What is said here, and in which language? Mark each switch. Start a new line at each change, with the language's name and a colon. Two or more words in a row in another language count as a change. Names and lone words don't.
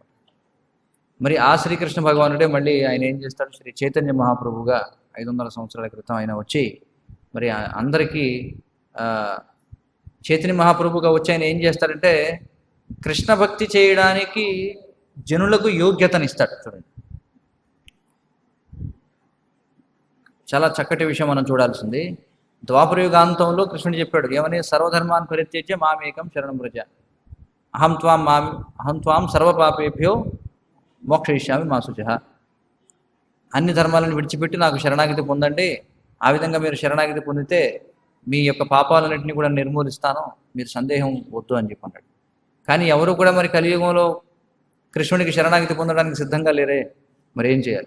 Telugu: మరి ఆ శ్రీకృష్ణ భగవానుడే మళ్ళీ ఆయన ఏం చేస్తాడు, శ్రీ చైతన్య మహాప్రభుగా 500 సంవత్సరాల క్రితం ఆయన వచ్చి మరి అందరికీ చైతన్య మహాప్రభుగా వచ్చి ఆయన ఏం చేస్తాడంటే కృష్ణ భక్తి చేయడానికి జనులకు యోగ్యతనిస్తాడు. చూడండి, చాలా చక్కటి విషయం మనం చూడాల్సింది. ద్వాపరయుగాంతంలో కృష్ణుడు చెప్పాడు ఏమని,
Sanskrit: సర్వధర్మాన్ పరిత్యజ్య మామేకం శరణం వ్రజ, అహం త్వాం సర్వపాపేభ్యో మోక్షయిష్యామి మా శుచః.
Telugu: అన్ని ధర్మాలను విడిచిపెట్టి నాకు శరణాగతి పొందండి, ఆ విధంగా మీరు శరణాగతి పొందితే మీ యొక్క పాపాలన్నింటినీ కూడా నిర్మూలిస్తాను, మీరు సందేహం వద్దు అని చెప్పి అన్నాడు. కానీ ఎవరు కూడా మరి కలియుగంలో కృష్ణుడికి శరణాగతి పొందడానికి సిద్ధంగా లేరే, మరి ఏం చేయాలి?